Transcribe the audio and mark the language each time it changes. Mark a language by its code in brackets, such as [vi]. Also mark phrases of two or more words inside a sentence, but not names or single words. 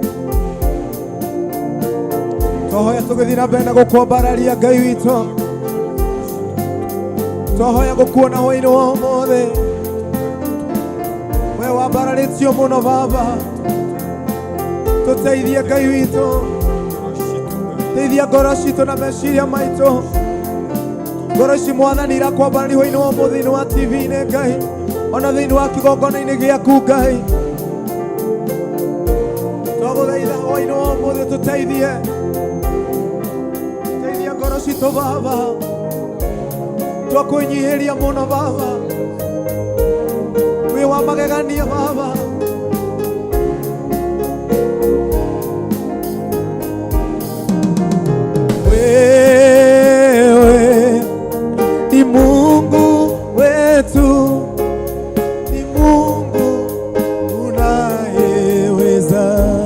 [ki] twahoya tũgĩthiĩ na mbere na gũkwambararia Ngai witũ twahoya gũkuona hwainĩ wa ũmũthĩ we wambararĩtio mũno Baba tũteithie Ngai witũ teithia ngoro citũ na meciria maitũ ngoro ici Mwathani irakwambarari hwainĩ wa ũmũthĩ thĩinĩ wa TV-inĩ Ngai ona thĩinĩ wa kĩgongona-inĩ gĩaku Ngai twagũthaitha hwainĩ wa ũmũthĩ tũteithie teithia ngoro citũ Baba twakwĩnyihĩria mũno Baba wĩ wa magegania Baba [sw] wewe ni Mungu wetu ni Mungu unayeweza